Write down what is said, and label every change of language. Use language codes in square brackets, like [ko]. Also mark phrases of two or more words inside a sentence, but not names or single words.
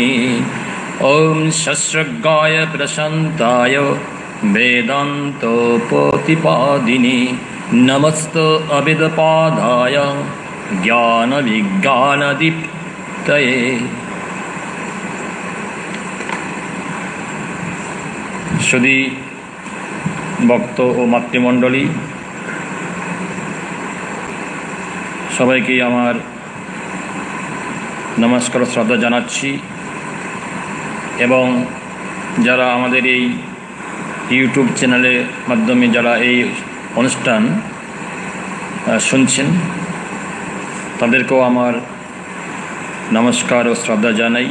[sa] ओम सस्रगाय प्रशान्ताय वेदान्तोपतिपादिने नमस्ते अविद्पादाय ज्ञानविज्ञानदीप्तये। [bn] সুধী ভক্ত ও মাতৃমণ্ডলী সবাইকে আমার নমস্কার শ্রদ্ধা জানাচ্ছি এবং যারা আমাদের এই ইউটিউব চ্যানেলের মাধ্যমে যারা এই অনুষ্ঠান শুনছেন তাদেরকেও আমার নমস্কার ও শ্রদ্ধা জানাই।